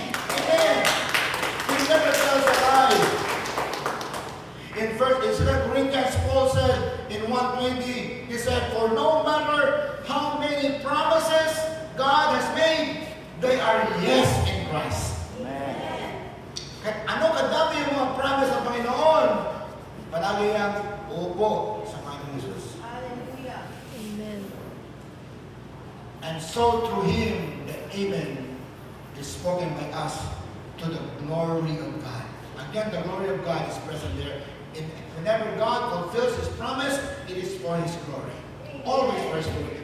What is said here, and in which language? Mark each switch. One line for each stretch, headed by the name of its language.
English: Amen. He never tells a lie. In 2 Corinthians, Paul said in 1:20, he said, "For no matter how many promises God has made, they are yes in Christ." Amen.
Filipino: Kahit ano kadami yung mga promise ng Panginoon, palagi ang opo sa Panginoon Jesus. Hallelujah. Amen.
English: And so through Him, the Amen is spoken by us to the glory of God. Again, the glory of God is present there. And whenever God fulfills His promise, it is for His glory. Always for His glory.